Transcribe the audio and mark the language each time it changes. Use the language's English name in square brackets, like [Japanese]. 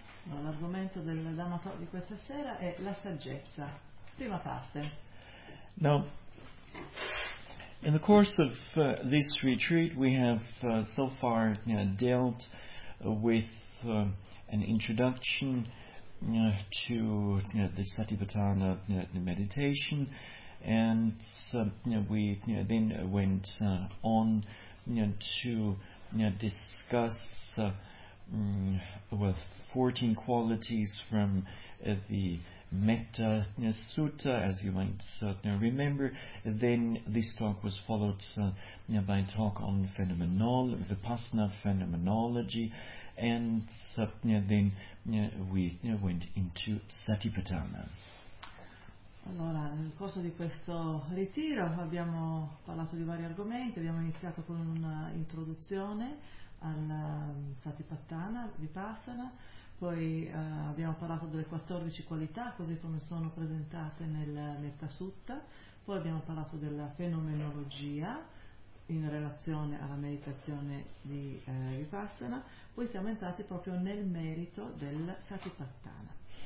[Italian] L'argomento del Dhamma talk di questa sera è la saggezza, prima parte. [English] Now, in the course of this retreat, we have so far dealt with an introduction to the Satipatthana meditation. And we then went on to discuss 14 qualities from the Metta Sutta, as you might remember. Then this talk was followed by a talk on Vipassana phenomenology, and then we went into Satipatthana. [Italian] Allora, nel corso di questo ritiro abbiamo parlato di vari argomenti, abbiamo iniziato con un'introduzione al Satipatthana, Vipassana, poi abbiamo parlato delle 14 qualità, così come sono presentate nel Metta Sutta, poi abbiamo parlato della fenomenologia in relazione alla meditazione di Vipassana, poi siamo entrati proprio nel merito del Satipatthana.